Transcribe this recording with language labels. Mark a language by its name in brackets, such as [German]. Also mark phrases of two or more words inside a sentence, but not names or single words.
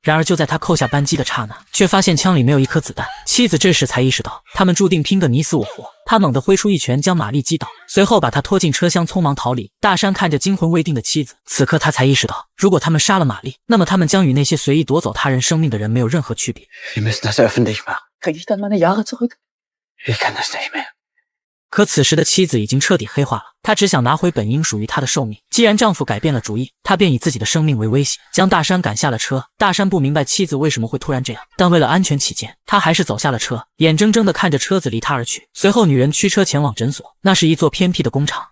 [Chinese] 然而就在他扣下扳机的刹那，却发现枪里没有一颗子弹。妻子这时才意识到，他们注定拼个你死我活。他猛地挥出一拳将玛丽击倒，随后把她拖进车厢，匆忙逃离。大山看着惊魂未定的妻子，此刻他才意识到，如果他们杀了玛丽，那么他们将与那些随意夺走他人生命的人没有任何区别。 [German] Wir müssen das öffentlich machen. Kriege ich dann meine Jahre zurück? Ich kann das nicht mehr. [Chinese] 可此时的妻子已经彻底黑化了，她只想拿回本应属于她的寿命。既然丈夫改变了主意，她便以自己的生命为威胁，将大山赶下了车。大山不明白妻子为什么会突然这样，但为了安全起见，他还是走下了车，眼睁睁地看着车子离他而去。随后女人驱车前往诊所，那是一座偏僻的工厂。